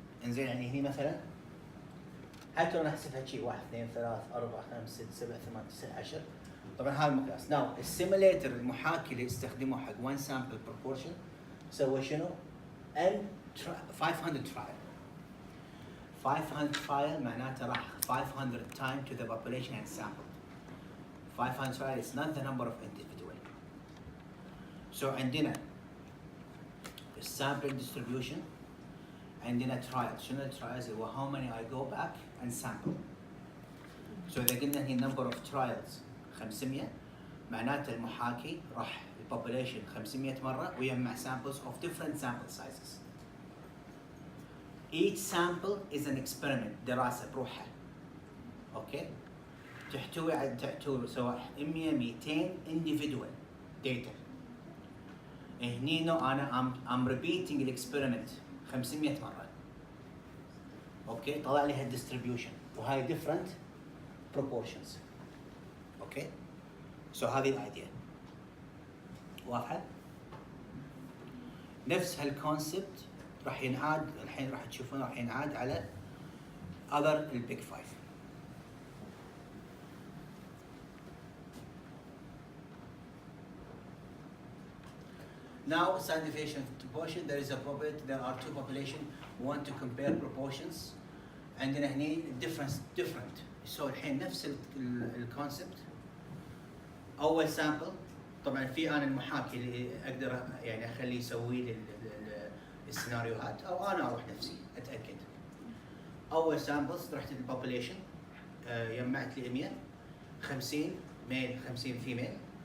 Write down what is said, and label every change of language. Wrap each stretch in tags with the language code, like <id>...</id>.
<ar>انزين يعني هني مثلا حتى لو نحسبها شيء 1 2 3 4 5 6 7 8 9 10 طبعا هذا المقياس. ناو السيميليتر المحاكي اللي استخدموه حق 1 sample proportion سوى شنو؟ 500 trial.</ar> <en>500 trial معناته راح 500 time to the population and sample. 500 trial is not the number of individual. So عندنا sample distribution عندنا trials. شنو الترايلز؟ هو how many I go back and sample. So إذا قلنا هي number of trials 500 معناته المحاكي راح population 500 مرة ويجمع samples of different sample sizes. Each sample is an experiment.</en> <ar>دراسة بروحها. اوكي تحتوي سواء 100 200 individual data. هني انا</ar> <en>I'm repeating</en> <ar>الاكسبيرمنت 500 مرة. اوكي طلع لي هالديستريبيوشن وهاي different proportions. اوكي سو هذه الايديا واضحة؟ نفس هالكونسبت راح ينعاد الحين راح تشوفونه راح ينعاد على other البيج فايف.</ar> <en>Now, standard deviation of proportion, there is a probability, there are two populations who want to compare proportions.</en> <ar>عندنا هني different. So الحين نفس الكونسبت. أول سامبل طبعا في أنا المحاكي اللي أقدر يعني أخليه يسوي لي السيناريوهات أو أنا أروح نفسي أتأكد. أول سامبلز رحت للبوبوليشن جمعت لي 100 50 ميل 50 فيميل.</ar>